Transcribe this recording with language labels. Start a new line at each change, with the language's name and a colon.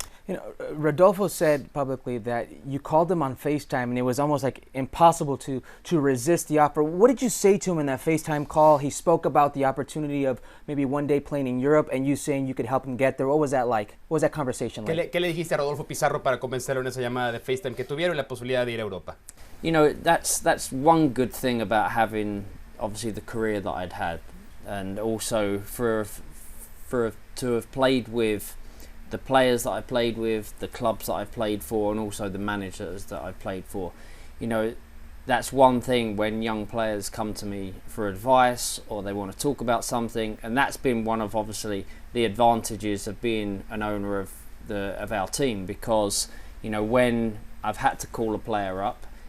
English: You know, Rodolfo said publicly that you called him on FaceTime and it was almost like impossible to resist the offer. What did you say to him in that FaceTime call? He spoke about the opportunity of maybe one day playing in Europe and you saying you could help him get there. What was that like? What was that conversation like?
Spanish: ¿Qué le dijiste a Rodolfo Pizarro para convencerlo en esa llamada de FaceTime que tuvieron y la posibilidad de ir a Europa?
English: You know, that's one good thing about having obviously the career that I'd had, and also to have played with the players that I played with, the clubs that I've played for, and also the managers that I've played for. You know, that's one thing when young players come to me for advice or they want to talk about something, and that's been one of obviously the advantages of being an owner of our team, because you know, when I've had to call a player up,